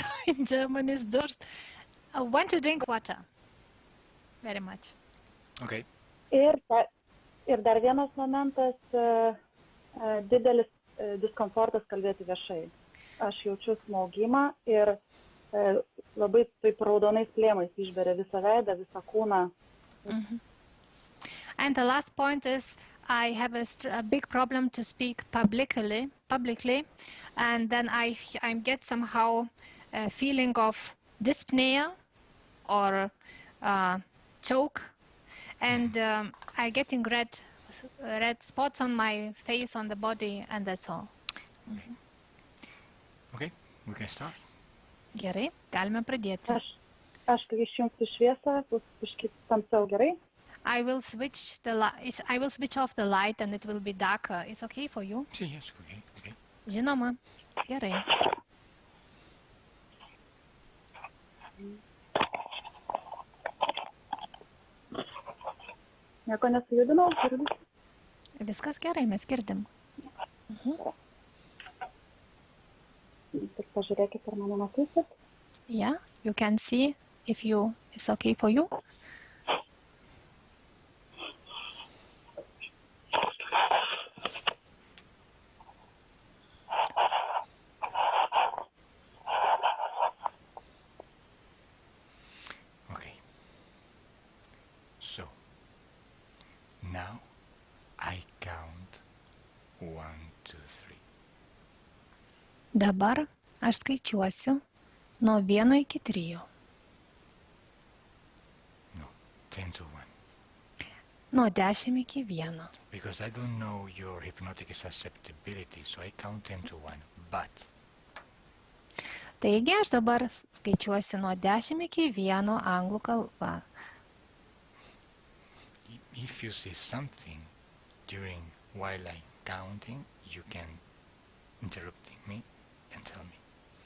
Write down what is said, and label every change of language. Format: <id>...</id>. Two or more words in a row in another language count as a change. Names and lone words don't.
<en>In German is durst. I want to drink water. Very much. Okay.</en> <lt>Ir dar vienas momentas, didelis diskomfortas kalbėti viešai. Aš jaučiu smaugimą ir labai taip raudonais plėmais išberia visą veidą, visą kūną.</lt> <en>And the last point is I have a big problem to speak publicly, and then I get somehow a feeling of dyspnea or choke, and I getting red spots on my face, on the body, and that's all. Okay, we can start.</en> <lt>Gerai, galime pradėti. Aš kai išjungsiu šviesą, bus biškį tamsiau, gerai?</lt> <en>I will switch off the light and it will be darker. It's okay for you? Yes, okay.</en> <lt>Žinoma, gerai. Nieko nesujudinau? Viskas gerai, mes girdim. Tik pažiūrėkit, ar mane matysit.</lt> <en>Yeah, you can see if it's okay for you. Okay. So, now I count 1, 2, 3.</en> <lt>Dabar aš skaičiuosiu nuo 1 iki 3.</lt> <en>No, 10 to 1.</en> <lt>Nuo 10 iki 1.</lt> <en>Because I don't know your hypnotic susceptibility, so I count 10 to 1. But</en> <lt>Taigi aš dabar skaičiuosiu nuo 10 iki 1 anglų kalba.</lt> <en>if you see something while I'm counting, you can interrupt me and tell me.</en>